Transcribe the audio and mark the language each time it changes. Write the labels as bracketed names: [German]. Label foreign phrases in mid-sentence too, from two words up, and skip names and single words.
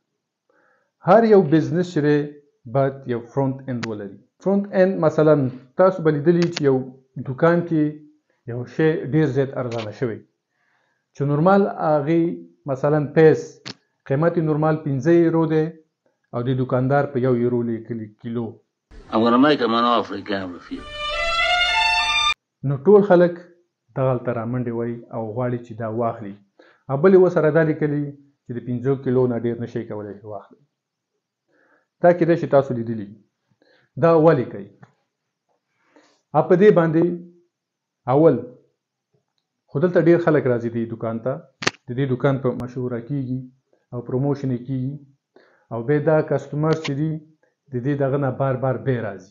[Pashto] هر یو بزنس چې دی باید یو [English] front end [Pashto] ولري. [English] front end [Pashto] مثلا تاسو به لیدلي چې یو دکان کې یو شی ډېر زیات ارزانه شوی چې نورمال هغې مثلا پیس قیمت نورمال 15 یورو دی او د دکاندار په 1 یورو لیکلي کیلو. [English] I'm gonna make him an offer he can't refuse. [Pashto] نو ټول خلک دغه هلته رامنډې وایي او غواړي چې دا واخلي. او بل یې ورسره دا لیکلي چې د 15 کیلو نه ډېر نشئ کولی چې واخلئ. دا کیدای شي تاسو لیدلي. دا ولې کوي؟ په دې باندې اول خو دلته ډېر خلک راځي دې دکان ته، د دې دکان په مشهوره کیږي او پروموشن یې کیږي او بیا دا کسټمر چې دي د دې دغه نه بار بار بیا راځي.